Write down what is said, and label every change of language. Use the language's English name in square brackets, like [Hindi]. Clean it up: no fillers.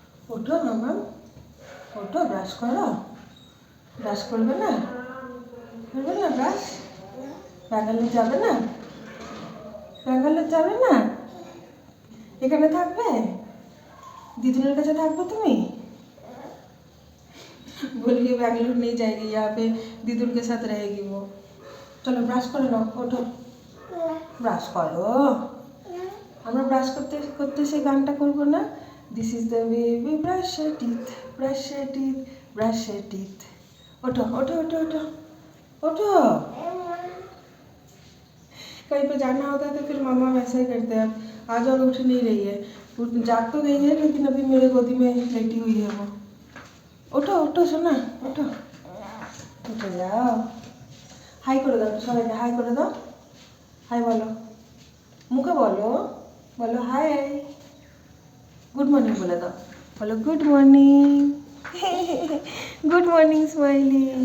[Hindi] उठो मामा, उठो, ब्रश करो, [Bangla] ब्रश करबे ना, करबे ना ब्रश, ব্যাঙ্গালোর যাবে না, ব্যাঙ্গালোর যাবে না, এখানে থাকবে, दीदुনের কাছে থাকবে তুমি। [Hindi] बोलिए बैंगलोर नहीं जाएगी, यहाँ पे दीदुन के साथ रहेगी वो। [Bangla] चलो ब्रश করে নাও, ওঠো ব্রাশ করো। আমরা ব্রাশ করতে করতে সেই গানটা করবো না, [English] This is the way we brush our teeth, brush our teeth, brush our teeth. [Hindi] उठो उठो उठो उठो उठो। कहीं पे जाना होता है तो फिर मामा वैसा ही करते हैं। आज और उठ नहीं रही है, जाग तो गई है लेकिन अभी मेरे गोदी में लेटी हुई है वो। उठो उठो सोना, उठो उठो जाओ। [Bangla] हाई করে দাও সবাইকে, হাই করে দাও, হাই বলো, মুখে বলো, বলো হাই, গুড মর্নিং বলে দাও, বলো good morning good morning smiley.